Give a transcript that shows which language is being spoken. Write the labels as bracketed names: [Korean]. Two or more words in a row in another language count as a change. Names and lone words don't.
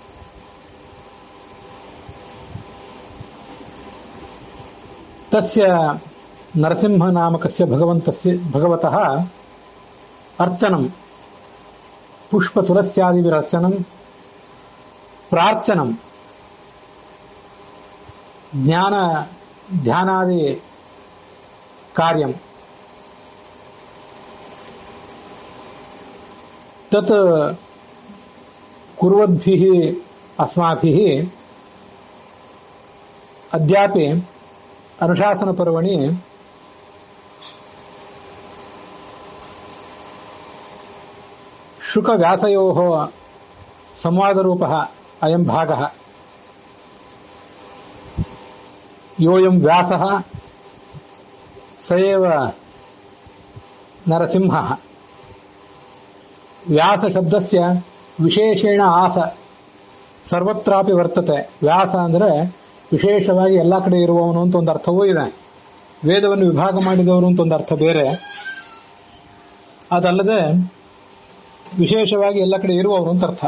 [Sanskrit] तस्य नरसिंह नामकस्य भगवतः अर्चनं, पुष्पतुलस्यादिभिरर्चनं, प्रार्थनं, ज्ञान ध्यानादि कार्यं तत् कुर्वद्भिः अस्माभिः ಅದ್ಯಾಪಿ ಅನುಶಾಸನ ಪರ್ವಣಿ ಶುಕ ವ್ಯಾಸಯೋಃ ಸಂವಾದರೂಪಃ ಅಯಂ ಭಾಗಃ ಯೋಯಂ ವ್ಯಾಸಃ ಸ ಏವ ನರಸಿಂಹಃ. ವ್ಯಾಸ ಶಬ್ದಸ್ಯ ವಿಶೇಷೇಣ ಆಸ ಸರ್ವತ್ರಾಪಿ ವರ್ತತೆ. [Kannada] ವ್ಯಾಸ ಅಂದ್ರೆ ವಿಶೇಷವಾಗಿ ಎಲ್ಲ ಕಡೆ ಇರುವವನು ಅಂತ ಒಂದು ಅರ್ಥವೂ ಇದೆ. ವೇದವನ್ನು ವಿಭಾಗ ಮಾಡಿದವರು ಅಂತ ಒಂದು ಅರ್ಥ ಬೇರೆ. ಅದಲ್ಲದೆ ವಿಶೇಷವಾಗಿ ಎಲ್ಲ ಕಡೆ ಇರುವವರು ಅಂತ ಅರ್ಥ.